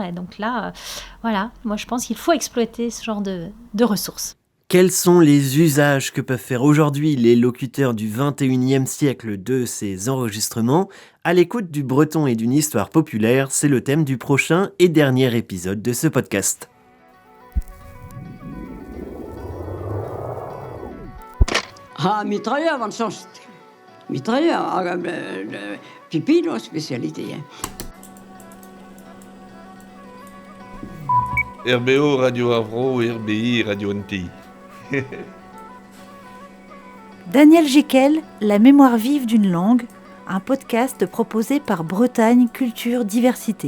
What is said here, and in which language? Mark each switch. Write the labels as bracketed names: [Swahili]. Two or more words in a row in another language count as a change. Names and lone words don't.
[French] Et donc là, voilà, moi je pense qu'il faut exploiter ce genre de ressources. Quels sont les usages que peuvent faire aujourd'hui les locuteurs du XXIe siècle de ces enregistrements ? À l'écoute du breton et d'une histoire populaire, c'est le thème du prochain et dernier épisode de ce podcast. Mitrailleur, van Sost. Mitrailleur, pipi, la spécialité. RBO, Radio Avro, RBI, Radio NTI. Daniel Jekel, La mémoire vive d'une langue, un podcast proposé par Bretagne Culture Diversité.